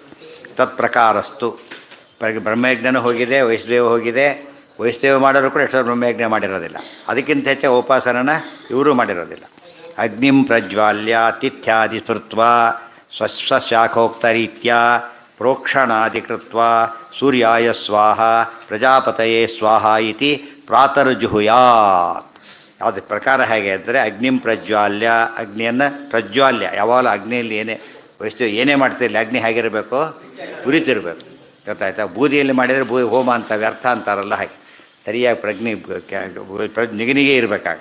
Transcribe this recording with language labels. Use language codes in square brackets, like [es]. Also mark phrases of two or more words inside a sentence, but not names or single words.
[kn] ತತ್ಪ್ರಕಾರಸ್ತು ಬ್ರಹ್ಮಯಜ್ಞನೂ ಹೋಗಿದೆ, ವೈಷ್ಣವ ಹೋಗಿದೆ. ವೈಷ್ಣವ ಮಾಡೋರು ಕೂಡ ಎಷ್ಟೋ ಬ್ರಹ್ಮಯಜ್ಞ ಮಾಡಿರೋದಿಲ್ಲ. ಅದಕ್ಕಿಂತ ಹೆಚ್ಚು ಉಪಾಸನನ ಇವರೂ ಮಾಡಿರೋದಿಲ್ಲ. [sa] ಅಗ್ನಿಂ ಪ್ರಜ್ವಾಲ್ಯ ತಿಥ್ಯಾದಿ ಸ್ಮೃತ್ವ ಸ್ವಶಾಖೋಕ್ತರೀತ್ಯ ಪ್ರೋಕ್ಷಣಾದಿ ಕೃತ್ವ ಸೂರ್ಯಾಯ ಸ್ವಾಹ ಪ್ರಜಾಪತಯೇ ಸ್ವಾಹ ಇತಿ ಪ್ರಾತರ್ಜುಹುಯಾತ್. [kn] ಯಾವುದೇ ಪ್ರಕಾರ ಹೇಗೆ ಅಂದರೆ [sa] ಅಗ್ನಿಂ ಪ್ರಜ್ವಾಲ್ಯ, [kn] ಅಗ್ನಿಯನ್ನು ಪ್ರಜ್ವಾಲ್ಯ. ಯಾವಾಗಲೂ ಅಗ್ನಿಯಲ್ಲಿ ಏನೇ ವೈಷ್ಣವ ಏನೇ ಮಾಡ್ತಿರಲಿ ಅಗ್ನಿ ಹೇಗಿರಬೇಕು? ಉರಿತಿರಬೇಕು. ಗೊತ್ತಾಯ್ತಾ? ಬೂದಿಯಲ್ಲಿ ಮಾಡಿದರೆ ಹೋಮ ಅಂತ ವ್ಯರ್ಥ ಅಂತಾರಲ್ಲ, ಹಾಗೆ ಸರಿಯಾಗಿ ನಿಗನಿಗೆ ಇರಬೇಕಾಗ.